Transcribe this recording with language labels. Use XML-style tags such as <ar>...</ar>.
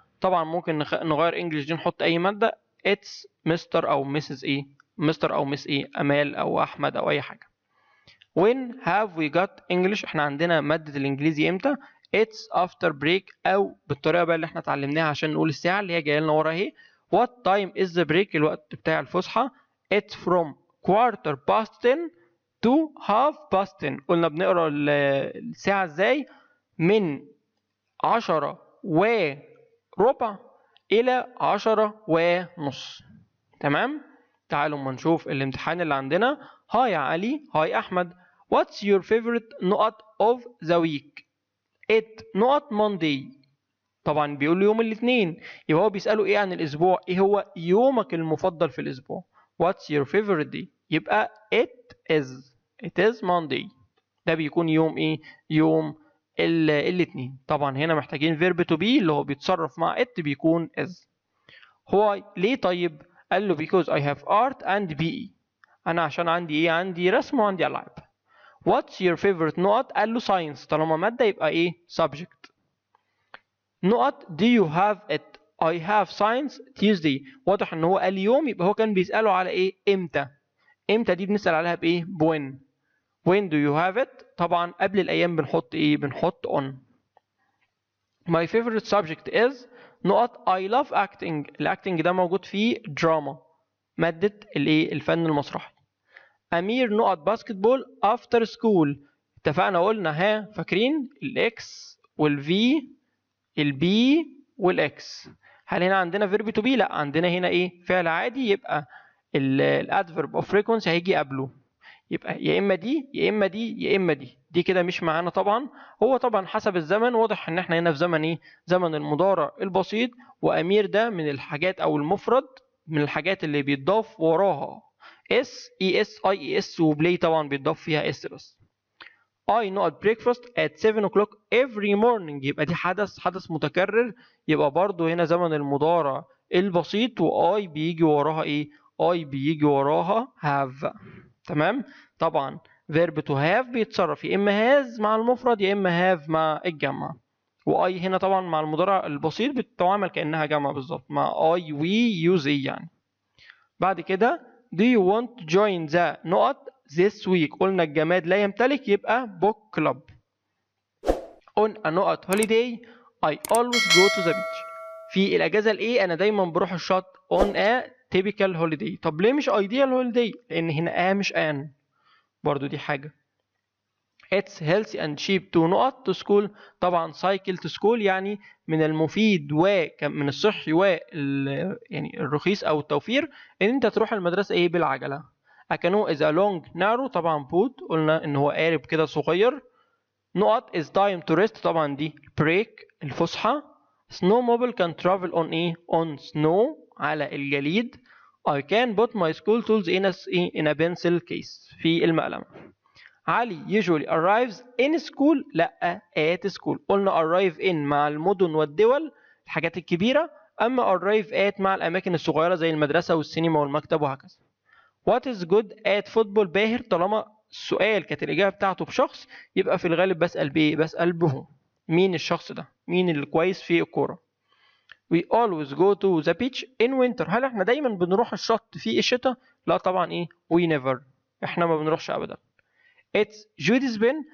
<ar>طبعا ممكن نغير English دي نحط أي مادة.</ar> <en>It's Mr. أو Mrs. Mr.</en> <ar>أو Miss أمال أو أحمد أو أي حاجة.</ar> <en>When have we got English؟</en> <ar>احنا عندنا مادة الإنجليزي إمتى؟</ar> <en>It's after break</en> <ar>أو بالطريقة بقى اللي احنا اتعلمناها عشان نقول الساعة اللي هي جاية لنا ورا اهي.</ar> <en>What time is the break؟</en> <ar>الوقت بتاع الفسحة.</ar> <en>It's from 10:15 to 10:30.</en> <ar>قلنا بنقرا الساعة ازاي؟ من 10:15 إلى 10:30. تمام؟ تعالوا ما نشوف الامتحان اللي عندنا. هاي يا علي، هاي أحمد.</ar> <en>What's your favorite نقط of the week؟ It نقط Monday.</en> <ar>طبعا بيقول له يوم الاثنين، يبقى هو بيسأله ايه عن الأسبوع؟ ايه هو يومك المفضل في الأسبوع؟</ar> <en>What's your favorite day؟</en> <ar>يبقى</ar> <en>it is Monday.</en> <ar>ده بيكون يوم ايه؟ يوم الاثنين. طبعا هنا محتاجين verb to be اللي هو بيتصرف مع it بيكون is. هو ليه طيب؟ قال له</ar> <en>because I have art and PE.</en> <ar>أنا عشان عندي إيه؟ عندي رسم وعندي ألعاب.</ar> <en>What's your favorite نقط؟</en> <ar>قال له</ar> <en>science.</en> <ar>طالما مادة يبقى إيه؟ subject.</ar> <en>نقط do you have it؟ I have science Tuesday.</en> <ar>واضح إن هو قال يوم، يبقى هو كان بيسأله على إيه؟ إمتى؟ إمتى دي بنسأل عليها بإيه؟ when.</ar> <en>When do you have it؟</en> <ar>طبعا قبل الأيام بنحط إيه؟ بنحط on.</ar> <en>My favorite subject is نقط I love acting.</en> <ar>الacting ده موجود في دراما، مادة الفن المسرحي. أمير نقط باسكتبول after school. اتفقنا قلنا فاكرين الإكس والفي البي والإكس. هل هنا عندنا verb to be؟ لا، عندنا هنا فعل عادي، يبقى الادفيرب اوف frequency هيجي قبله، يبقى يا اما دي يا اما دي يا اما دي كده مش معانا طبعا. هو طبعا حسب الزمن، واضح ان احنا هنا في زمن زمن المضارع البسيط، وامير ده من الحاجات او المفرد من الحاجات اللي بيتضاف وراها اس اي اس اي اي اس، وبلاي طبعا بيتضاف فيها اس بس.</ar> <en>I not breakfast at 7 o'clock every morning.</en> <ar>يبقى دي حدث متكرر، يبقى برضو هنا زمن المضارع البسيط، و I بيجي وراها I بيجي وراها have. تمام. طبعا verb to have بيتصرف يا اما has مع المفرد يا اما have مع الجمع، و I هنا طبعا مع المضارع البسيط بتتعامل كأنها جمع بالظبط، مع I we use يعني. بعد كده</ar> <en>do you want to join the نقط this week.</en> <ar>قلنا الجماد لا يمتلك، يبقى book club.</ar> <en>on a نقط holiday I always go to the beach.</en> <ar>في الأجازة أنا دايما بروح الشط</ar> <en>on a typical holiday.</en> <ar>طب ليه مش ideal holiday؟ لأن هنا مش an، برضو دي حاجة.</ar> <en>It's healthy and cheap to نقط to school.</en> <ar>طبعا</ar> <en>cycle to school</en> <ar>يعني من المفيد ومن الصحي يعني الرخيص أو التوفير إن أنت تروح المدرسة بالعجلة.</ar> <en>A canoe is a long narrow.</en> <ar>طبعا boat قلنا إن هو قارب كده صغير.</ar> <en>نقط is time to rest.</en> <ar>طبعا دي break الفسحة.</ar> <en>Snowmobile can travel on on snow</en> <ar>على الجليد.</ar> <en>I can put my school tools in a pencil case</en> <ar>في المقلمة.</ar> <en>علي usually arrives in school. لا at school.</en> <ar>قلنا arrive in مع المدن والدول الحاجات الكبيرة، أما arrive at مع الأماكن الصغيرة زي المدرسة والسينما والمكتب وهكذا.</ar> <en>What is good at football؟ باهر.</en> <ar>طالما السؤال كانت الإجابة بتاعته بشخص، يبقى في الغالب بسأل بإيه؟ بسأل به. مين الشخص ده؟ مين اللي كويس في الكورة؟</ar> <en>We always go to the beach in winter.</en> <ar>هل احنا دايما بنروح الشط في الشتاء؟ لا طبعا</ar> <en>we never.</en> <ar>احنا ما بنروحش أبدا.</ar> <en>It's Judy's pen.</en>